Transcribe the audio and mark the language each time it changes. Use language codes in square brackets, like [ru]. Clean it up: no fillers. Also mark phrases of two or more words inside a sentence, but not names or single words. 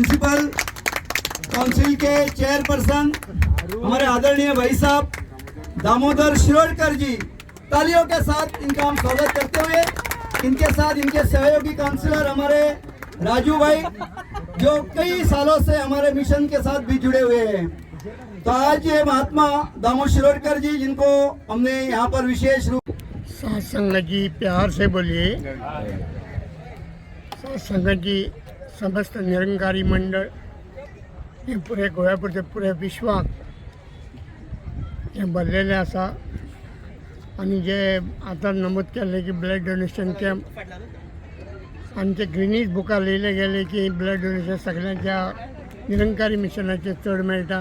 [hi] लोकल काउंसिल के चेयरपर्सन हमारे आदरणीय भाई साहब दामोदर शिरोडकर जी, तालियों के साथ इनका हम स्वागत करते हुए इनके साथ इनके सहयोगी काउंसिलर हमारे राजू भाई जो कई सालों से हमारे मिशन के साथ भी जुड़े हुए हैं। तो आज ये महात्मा दामोदर शिरोडकर जी जिनको हमने यहाँ पर विशेष रूप साथ संगत जी प्यार से बोलिए। साथ संगत जी [kok] समस्त निरंकारी मंडळ हे पुरे गोव्यापुरते पुरे विश्वाक हे भरलेले आसा आणि जे आता नमूद केले की [en] blood donation camp [kok] आमचे ग्रीनीज बुका लिहिले गेले की [en] blood donation [kok] सगळ्यांच्या निरंकारी मिशनाचे चड मेळटा।